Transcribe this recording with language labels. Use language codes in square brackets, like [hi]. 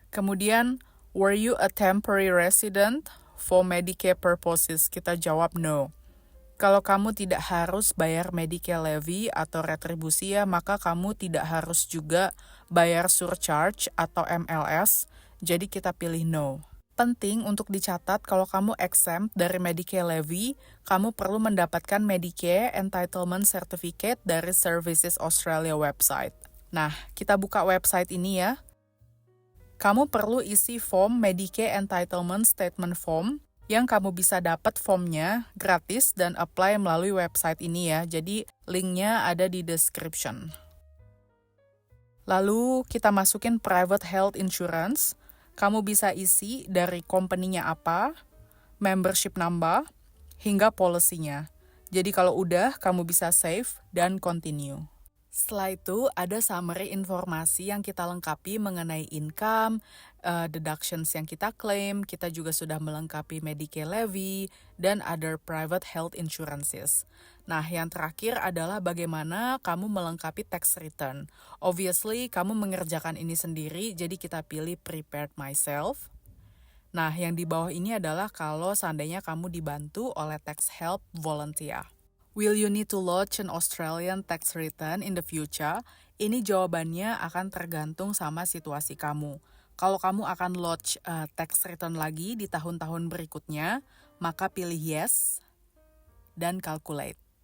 [id] Kemudian, [en] were you a temporary resident for Medicare purposes? [id] Kita jawab no. Kalau kamu tidak harus bayar Medicare levy atau retribusi ya, maka kamu tidak harus juga bayar surcharge atau MLS. Jadi kita pilih no. Penting untuk dicatat kalau kamu exempt dari Medicare levy, kamu perlu mendapatkan Medicare Entitlement Certificate dari Services Australia website. Nah, kita buka website ini ya. Kamu perlu isi form Medicare Entitlement Statement Form yang kamu bisa dapat formnya gratis dan apply melalui website ini ya. Jadi linknya ada di description. Lalu kita masukin private health insurance. Kamu bisa isi dari company-nya apa, membership number, hingga policy-nya. Jadi kalau udah, kamu bisa save dan continue. Setelah itu ada summary informasi yang kita lengkapi mengenai income, deductions yang kita claim, kita juga sudah melengkapi Medicare levy, dan [en] other private health insurances. [id] Nah, yang terakhir adalah bagaimana kamu melengkapi tax return. Obviously, kamu mengerjakan ini sendiri, jadi kita pilih [en] prepared myself. [id] Nah, yang di bawah ini adalah kalau seandainya kamu dibantu oleh tax help volunteer. [en] Will you need to lodge an Australian tax return in the future? [id] Ini jawabannya akan tergantung sama situasi kamu. Kalau kamu akan lodge tax return lagi di tahun-tahun berikutnya, maka pilih yes dan calculate.